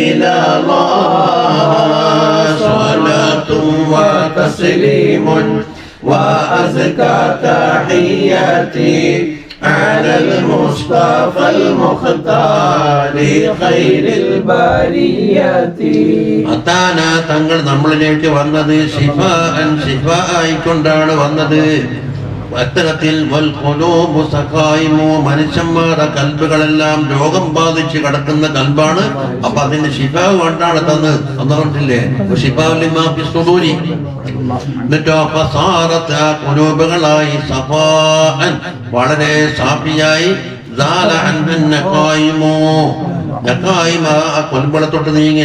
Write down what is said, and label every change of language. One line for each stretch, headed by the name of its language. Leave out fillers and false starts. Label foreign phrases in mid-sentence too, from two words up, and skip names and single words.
Arabic: الله صلاة وتسليم وأزكى تحياتي على المصطفى المختار خير البريات.
Malayalam: أتانا തങ്ങൾ നമ്മളിലേക്ക് വന്നത് ശിഫാഅൻ, ശിഫാ ആയിക്കൊണ്ടാണ് വന്നത്. അത്തരത്തിൽ മനുഷ്യന്മാരുടെ കൽബുകളെല്ലാം രോഗം ബാധിച്ച് കിടക്കുന്ന കൽബാണ്. അപ്പൊ അതിന്റെ ശിഫാ കൊണ്ടാണ് തന്ന് തന്നിട്ടില്ലേ. എന്നിട്ടോ കുലൂബുകളായി സഫാഅൻ, വളരെ സാഫിയായി, കൊൽബളത്തോട്ട് നീങ്ങി.